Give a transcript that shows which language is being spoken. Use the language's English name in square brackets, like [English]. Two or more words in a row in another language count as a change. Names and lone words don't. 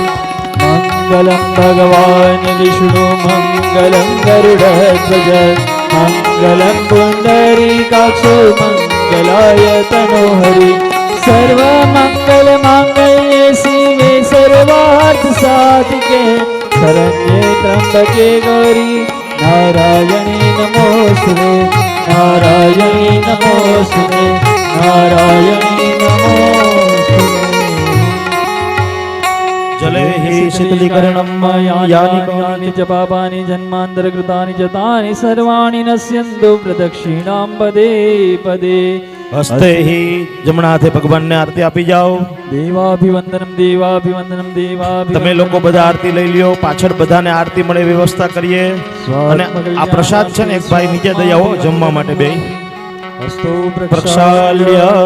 [Sanskrit] मङ्गलं भगवान् विष्णु मङ्गलं गरुडध्वज मङ्गलं पुण्डरीकाक्षो मङ्गलाय तनोहरि सर्वमङ्गलमाङ्गल्ये शिवे सर्वार्थसाधिके शरण्ये त्र्यम्बके गौरी नारायणी नमोस्तुते नारायणी नमोस्तुते नारायणी नमोस्तुते. जले हि शीतलीकरणं यानि कानि च पापानि जन्मान्तरकृतानि च तानि सर्वाणि नश्यन्तु प्रदक्षिणां पदे पदे. હસ્તે હિ [Gujarati] જમણા હાથે ભગવાનને આરતી આપી જાઓ. [Sanskrit] દેવાભિવંદનમ દેવાભિવંદનમ દેવાભિવંદનમ. [Gujarati] તમે લોકો બધા આરતી લઈ લ્યો. પાછળ બધાને આરતી મળે વ્યવસ્થા કરીએ. અને આ પ્રસાદ છે ને એક ભાઈ નીચે દઈ આવો જમવા માટે બે. [Sanskrit] હસ્તો પ્રક્ષાલ્ય